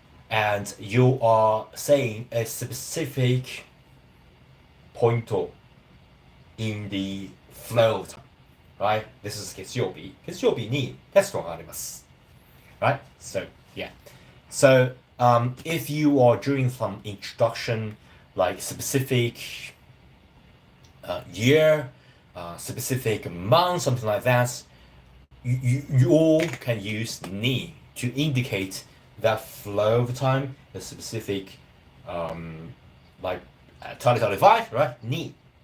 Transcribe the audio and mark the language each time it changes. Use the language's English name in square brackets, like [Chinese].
[English] And you are saying a specific point in the flow of time, right? [Japanese] This is 月曜日。月曜日にテストがあります。 [English] Right? So, yeah. So, if you are doing some introduction, like specific year, specific month, something like that, you all can use ni to indicate that flow of time, the specific, like 2025, right? Ni.